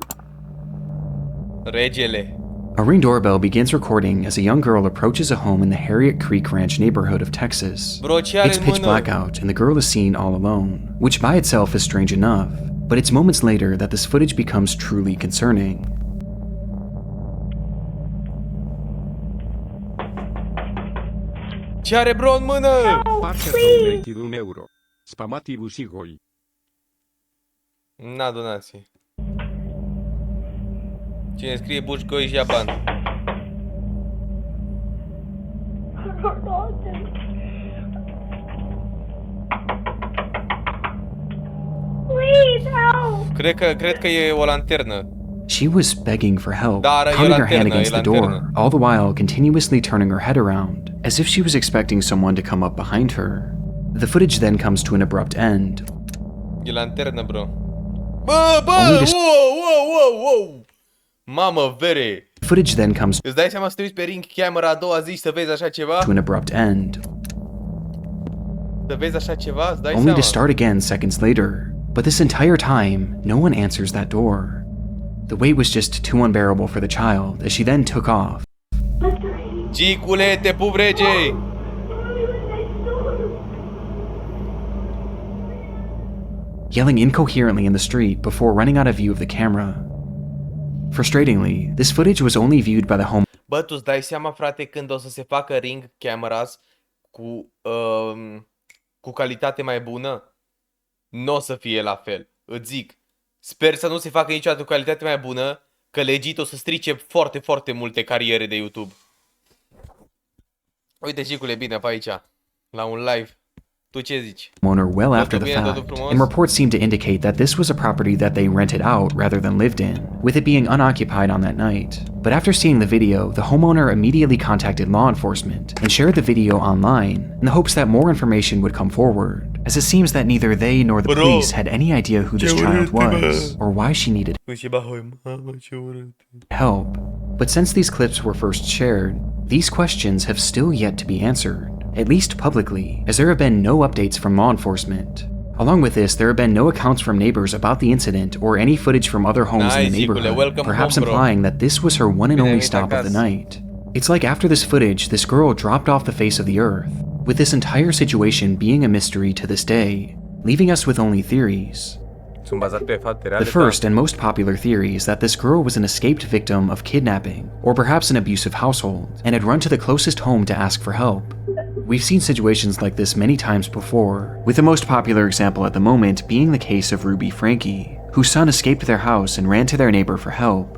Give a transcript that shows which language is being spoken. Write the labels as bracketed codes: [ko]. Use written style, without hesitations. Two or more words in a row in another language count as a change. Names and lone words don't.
[ro] Regele. [en] A Ring doorbell begins recording as a young girl approaches a home in the Harriet Creek Ranch neighborhood of Texas. [ro] Bro, ce are [en] It's [ro] în [en] pitch [ro] mână? [en] black out and the girl is seen all alone, which by itself is strange enough, but it's moments later that this footage becomes truly concerning. [ro] Ce are bro în mână? Partea donated €1. Spamativul sigoi. Na, donații. Cine scrie Bușcoi și ia bani. [en] Please help! [ro] Cred că e o lanternă. [en] She was begging for help, [ro] Dar e [en] pounding her hand [ro] lanternă, [en] against [ro] e [en] the [ro] lanternă. [en] door, all the while continuously turning her head around, as if she was expecting someone to come up behind her. The footage then comes to an abrupt end. [ro] E lanternă, bro. Bă, [en] Only this- [ro] wow! Mamă, vere! [en] Footage then comes [ro] Îți dai seama să te uiți pe Ring Camera a doua zi și să vezi așa ceva? [en] to an abrupt end, [ro] Să vezi așa ceva? Îți dai [en] only [ro] seama? [en] to start again seconds later. But this entire time, no one answers that door. The wait was just too unbearable for the child as she then took off. Cicule, te pup regei! Yelling incoherently in the street before running out of view of the camera. Frustratingly, this footage was only viewed by the home. [ro] Bă, tu îți dai seama, frate, când o să se facă Ring Cameras cu calitate mai bună? Nu o să fie la fel, îți zic. Sper să nu se facă niciodată cu calitate mai bună, că legit o să strice foarte, foarte multe cariere de YouTube. Uite, Cicule, bine, pe aici, la un live. Tu ce zici? [en] Owner well after the [ro] bine, totul [en] fact, [ro] frumos. [en] and reports seem to indicate that this was a property that they rented out rather than lived in, with it being unoccupied on that night. But after seeing the video, the homeowner immediately contacted law enforcement and shared the video online in the hopes that more information would come forward, as it seems that neither they nor the [ro] Bro, [en] police had any idea who this [ro] ce [en] child [ro] urât, [en] was or why she needed [ro] Mamă, ce urât. [en] help. But since these clips were first shared, these questions have still yet to be answered, at least publicly, as there have been no updates from law enforcement. Along with this, there have been no accounts from neighbors about the incident or any footage from other homes in the [ro] Nice, Icule, [en] neighborhood, welcome perhaps home, bro. implying that this was her one and [ro] Bine [en] only [ro] venit [en] stop of the [ro] acasă. [en] night. It's like after this footage, this girl dropped off the face of the earth, with this entire situation being a mystery to this day, leaving us with only theories. [ro] Sunt bazat pe fapte reale. [en] The first and most popular theory is that this girl was an escaped victim of kidnapping, or perhaps an abusive household, and had run to the closest home to ask for help. We've seen situations like this many times before, with the most popular example at the moment being the case of Ruby Frankie, whose son escaped their house and ran to their neighbor for help.